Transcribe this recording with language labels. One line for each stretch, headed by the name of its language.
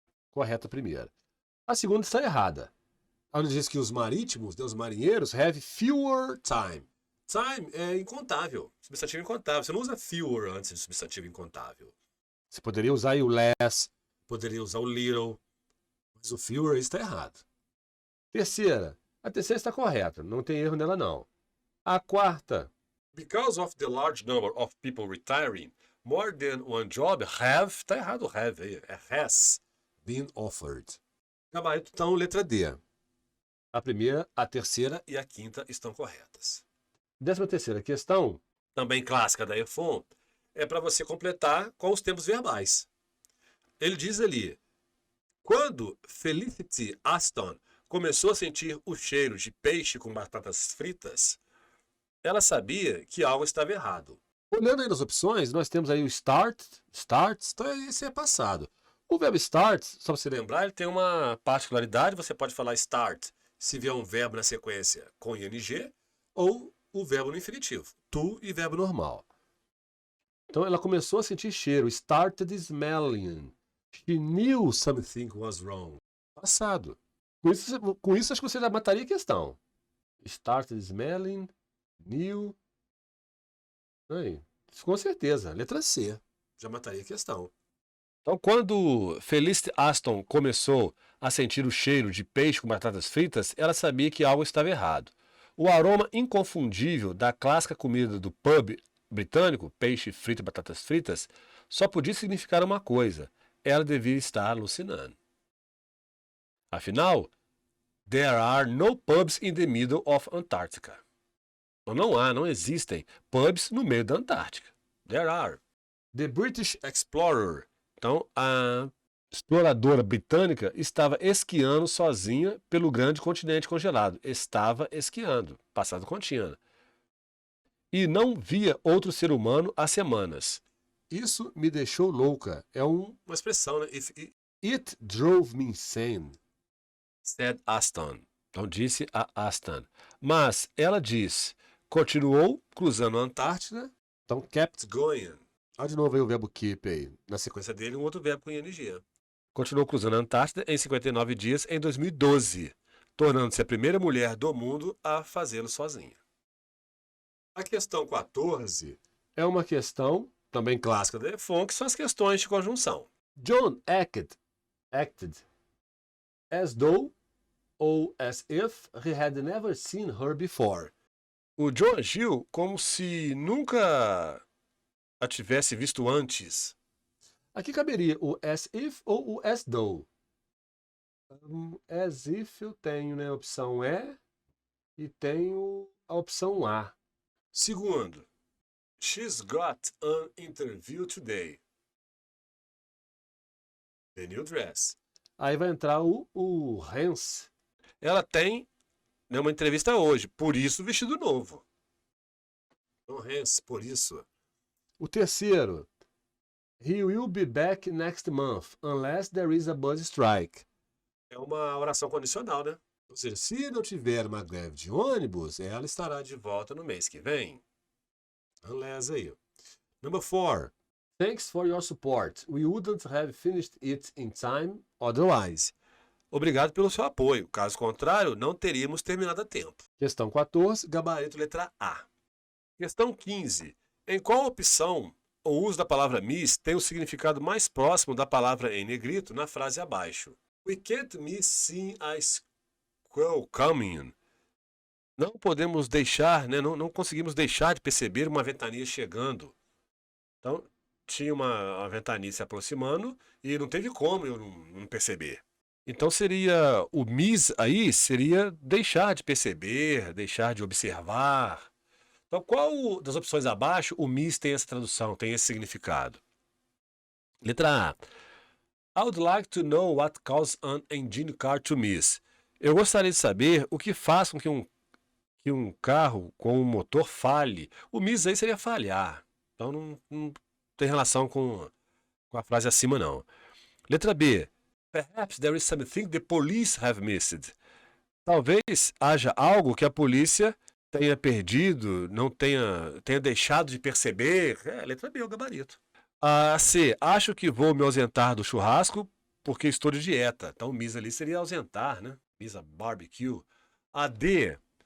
Portuguese: Correta a primeira. A segunda está errada. Onde diz que os marítimos, os marinheiros,
English: have fewer time.
Portuguese: Time é incontável. Substantivo incontável. Você não usa fewer antes de substantivo incontável. Você poderia usar o less. Poderia usar o little. Mas o fewer está errado. Terceira. A terceira está correta. Não tem erro nela, não. A quarta.
English: Because of the large number of people retiring, more than one job have...
Portuguese: Está errado o have aí. É has
English: been offered.
Portuguese: Gabarito, então, letra D. A primeira, a terceira e a quinta estão corretas. 13ª questão. Também clássica da EFON. É para você completar com os tempos verbais. Ele diz ali, quando Felicity Aston começou a sentir o cheiro de peixe com batatas fritas, ela sabia que algo estava errado. Olhando aí nas opções, nós temos aí o starts, então esse é passado. O verbo start, só para você lembrar, ele tem uma particularidade, você pode falar start se vier um verbo na sequência com ing ou o verbo no infinitivo, to e verbo normal. Então ela começou a sentir cheiro,
English: started smelling. She knew something was wrong.
Portuguese: Passado. Com isso acho que você já mataria a questão.
English: Started smelling, knew.
Portuguese: Aí, com certeza, letra C. Já mataria a questão. Então, quando Felicity Aston começou a sentir o cheiro de peixe com batatas fritas, ela sabia que algo estava errado. O aroma inconfundível da clássica comida do pub britânico, peixe frito e batatas fritas, só podia significar uma coisa: ela devia estar alucinando. Afinal,
English: there are no pubs in the middle of Antarctica.
Portuguese: Então, não existem pubs no meio da Antártica.
English: There are. The British Explorer.
Portuguese: Então, a exploradora britânica estava esquiando sozinha pelo grande continente congelado. Estava esquiando, passado contínuo. E não via outro ser humano há semanas. Isso me deixou louca. É uma expressão, né?
English: It drove me insane. Said Aston.
Portuguese: Então disse a Aston. Mas ela diz, continuou cruzando a Antártida. Então,
English: kept going.
Portuguese: Olha de novo aí o verbo keep aí. Na sequência dele, um outro verbo com ing. Continuou cruzando a Antártida em 59 dias em 2012, tornando-se a primeira mulher do mundo a fazê-lo sozinha. A questão 14 é uma questão também clássica da Lefon, que são as questões de conjunção.
English: John acted as though
Portuguese: ou
English: as if he had never seen her before.
Portuguese: O John agiu como se nunca a tivesse visto antes. Aqui caberia o as if ou o as though. As if eu tenho, né, a opção E e tenho a opção A. Segundo,
English: she's got an interview today. The new dress.
Portuguese: Aí vai entrar o hence. Ela tem uma entrevista hoje, por isso o vestido novo. Então, hence, por isso. O terceiro,
English: he will be back next month, unless there is a bus strike.
Portuguese: É uma oração condicional, né? Ou seja, se não tiver uma greve de ônibus, ela estará de volta no mês que vem.
English: Unless
Portuguese: aí.
English: Number 4. Thanks for your support. We wouldn't have finished it in time otherwise.
Portuguese: Obrigado pelo seu apoio. Caso contrário, não teríamos terminado a tempo. Questão 14, gabarito letra A. Questão 15. Em qual opção o uso da palavra miss tem o significado mais próximo da palavra em negrito na frase abaixo?
English: We can't miss seeing a squirrel coming.
Portuguese: Não podemos deixar, né, não conseguimos deixar de perceber uma ventania chegando. Então, tinha uma ventania se aproximando e não teve como eu não perceber. Então seria, o miss aí seria deixar de perceber, deixar de observar. Então qual das opções abaixo o miss tem essa tradução, tem esse significado? Letra A.
English: I would like to know what causes an engine car to miss.
Portuguese: Eu gostaria de saber o que faz com que um carro com um motor falhe. O miss aí seria falhar. Então não tem relação com a frase acima não. Letra B.
English: Perhaps there is something the police have missed.
Portuguese: Talvez haja algo que a polícia tenha perdido, não tenha deixado de perceber. Letra B, o gabarito. A C. Acho que vou me ausentar do churrasco porque estou de dieta. Então, miss ali seria ausentar, né?
English: Miss a barbecue.
Portuguese: A D.